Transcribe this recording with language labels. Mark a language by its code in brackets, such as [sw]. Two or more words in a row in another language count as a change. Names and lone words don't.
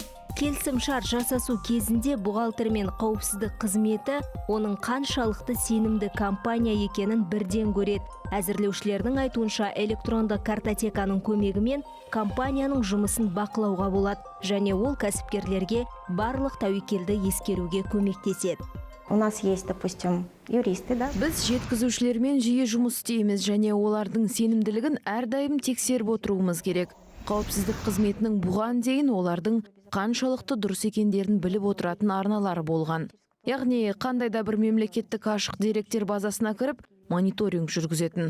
[kk] Келісім шарт жасасу кезінде бухгалтер мен қауіпсіздік қызметі оның қаншалықты сенімді компания екенін бірден көреді. Әзірлеушілердің айтуынша электронды картотеканың көмегімен компанияның жұмысын бақылауға болады және ол кәсіпкерлерге барлық тәуекелді ескеруге көмектеседі. [ru] У нас есть, допустим, юристы, да? [kk] Біз жеткізушілермен жиі жұмыс істейміз және олардың сенімділігін әрдайым тексеріп отыруымыз керек. Қауіпсіздік қызметінің бұған дейін олардың қаншалықты дұрыс екендерін біліп отыратын арналары болған. Яғни, қандай да бір мемлекеттік ашық деректер базасына кіріп, мониторинг жүргізетін.